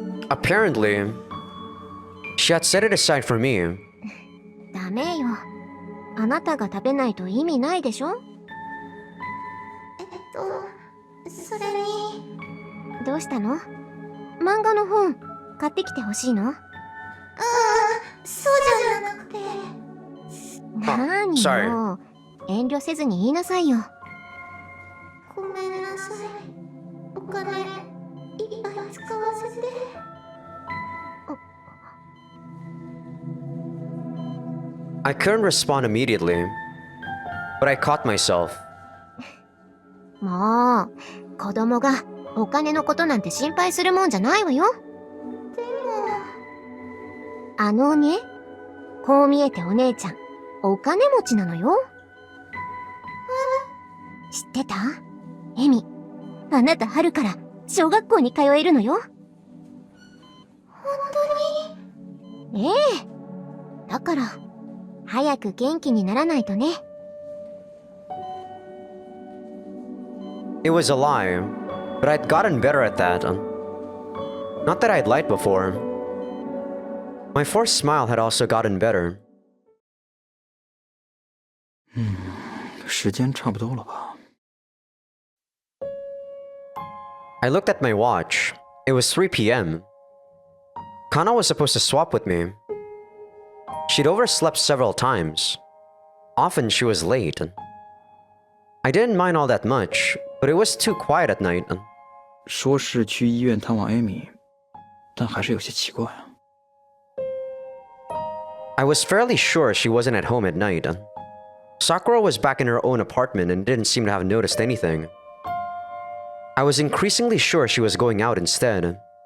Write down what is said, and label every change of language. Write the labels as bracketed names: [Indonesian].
[English] Apparently, she had set it aside for me. [Japanese] ダメよ。あなたが食べないと意味ないでしょ？それに。どうしたの？漫画の本買ってきてほしいの？そうじゃなくて。なによ。遠慮せずに言いなさいよ。ごめんなさい。お金いっぱい使わせて。 [English] I couldn't respond immediately, but I caught myself. [Japanese] もう、子供がお金のことなんて心配するもんじゃないわよ。でも、ね、こう見えてお姉ちゃん、お金持ちなのよ。知ってた？エミ、あなた春から小学校に通えるのよ。本当に？ええ。だから、早く元気にならないとね。 [English] It was a lie, but I'd gotten better at that. Not that I'd lied before. My forced smile had also gotten better. [Chinese] 时间差不多了吧？ [English] I looked at my watch. It was 3 p.m. Kana was supposed to swap with me. She'd overslept several times. Often she was late. I didn't mind all that much, but it was too quiet at night. [Chinese] 说是去医院探望艾米，但还是有些奇怪啊。 [English] I was fairly sure she wasn't at home at night. Sakura was back in her own apartment and didn't seem to have noticed anything. I was increasingly sure she was going out instead.